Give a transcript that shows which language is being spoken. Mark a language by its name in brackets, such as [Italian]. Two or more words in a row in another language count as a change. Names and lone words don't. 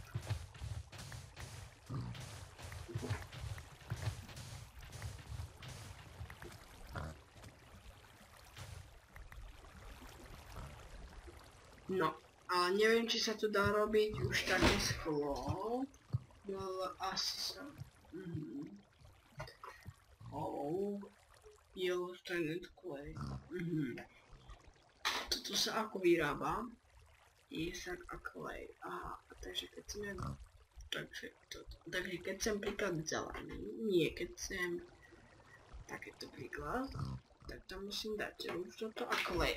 [Slovak] No, ale neviem, či sa to dá robiť už také sklo. Ale asi sa... [English] Yellow stranded clay. [Slovak] Toto sa ako vyrába? Piesak a clay. Aha, takže keď chcem... Takže keď chcem príklad zelený, nie keď chcem takéto príklad, tak tam musím dať už toto a clay.